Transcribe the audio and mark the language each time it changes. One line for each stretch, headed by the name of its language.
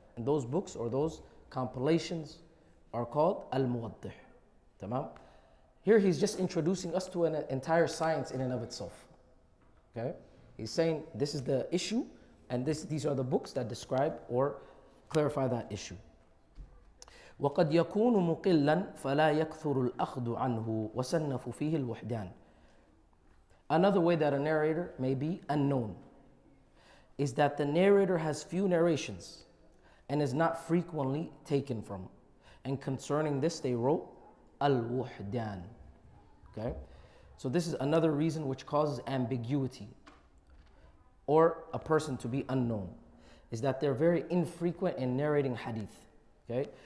English: And those books or those compilations are called al-muwaddih. Tamam? Here he's just introducing us to an entire science in and of itself. Okay? He's saying this is the issue and these are the books that describe or clarify that issue.
Arabic: وقد يكون مقلا فلا يكثر الأخذ عنه وصنف فيه الوحدان.
English: Another way that a narrator may be unknown is that the narrator has few narrations and is not frequently taken from. And concerning this, they wrote al-wuhdan. Okay? So this is another reason which causes ambiguity or a person to be unknown, is that they're very infrequent in narrating hadith. Okay?